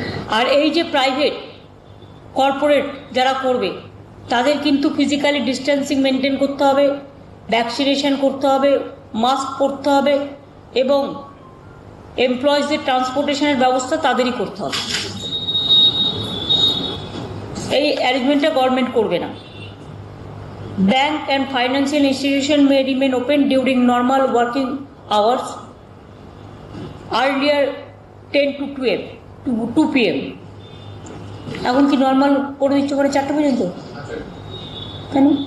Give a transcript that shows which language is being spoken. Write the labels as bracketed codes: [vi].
[bn] আর এই যে private corporate যারা করবে, তাদের কিন্তু ফিজিক্যালি ডিস্টেন্সিং মেনটেন করতে হবে, ভ্যাকসিনেশন করতে হবে, মাস্ক পরতে হবে, এবং এমপ্লয়িজদের ট্রান্সপোর্টেশনের ব্যবস্থা তাদেরই করতে হবে। এই অ্যারেঞ্জমেন্টটা গভর্নমেন্ট করবে না। [en] Bank and financial institution may remain open during normal working hours, earlier 10 to 12 to 2 p.m. [bn] এখন কি নর্মাল করে দিচ্ছে করে 4টা পর্যন্ত? কেন?